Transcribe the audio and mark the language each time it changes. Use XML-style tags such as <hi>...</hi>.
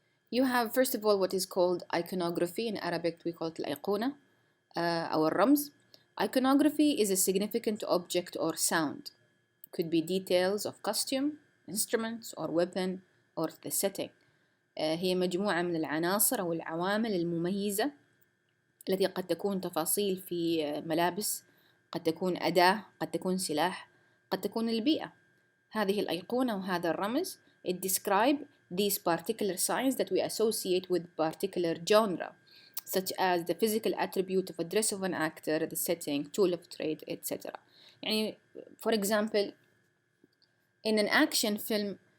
<en>You have, first of all, what is called iconography. In Arabic, we call it</en> <ar>الأيقونة أو الرمز.</ar> <en>Iconography is a significant object or sound. It could be details of costume, instruments, or weapon, or the setting.</en> <ar>هي مجموعة من العناصر أو العوامل المميزة التي قد تكون تفاصيل في ملابس، قد تكون أداة، قد تكون سلاح، قد تكون البيئة. هذه الأيقونة وهذا الرمز</ar> <en>it describe these particular signs that we associate with particular genre, such as the physical attribute of a dress of an actor, the setting, tool of trade, etc.</en> <ar>يعني,</ar> <en>for example, in an action film,</en>